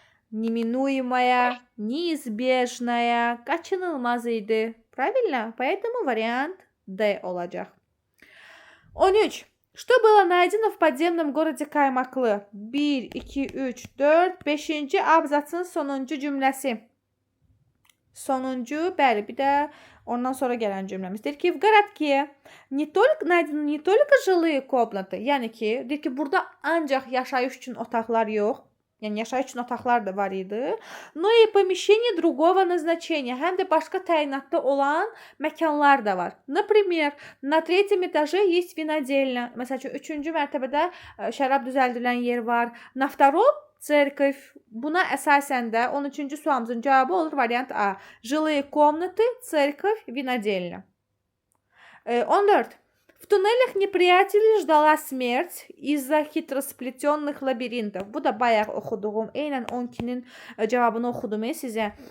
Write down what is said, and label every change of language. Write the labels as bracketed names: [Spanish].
[Russian] неминуемая, неизбежная, [Azerbaijani] kaçınılmaz idi. [Russian] Правильно? Поэтому вариант D [Azerbaijani] olacak. [Russian] 13. Что было найдено в подземном городе Kaymaklı? 1, 2, 3, 4, 5. [Azerbaijani] abzasın sonuncu cümləsi. Sonuncu, bəli, bir də ondan sonra gələn cümləmiz. Deyir ki, [Russian] в городке найдены не только жилые комнаты. [Azerbaijani] Yəni ki, deyir ki, burada ancaq yaşayış üçün otaqlar yox. Yəni yaşayış üçün otaqlar da var idi. [Russian] Но и помещение другого назначения. [Azerbaijani] Həm də başqa təyinatda olan məkanlar da var. [Russian] Например, на третьем этаже есть винодельня. [Azerbaijani] Məsələn üçün 3-cü mərtəbədə şərab düzəldilən yer var. [Russian] На втором церковь. [Azerbaijani] Buna əsasən də 13-cü sualımızın cavabı olur variant A. [Russian] Жилые комнаты, церковь, винодельня. 14. В туннелях неприятелей ждала смерть из-за хитросплетенных лабиринтов. [Azerbaijani] Bu da bayaq oxuduğum, eynən 12-nin cavabını oxudum sizə.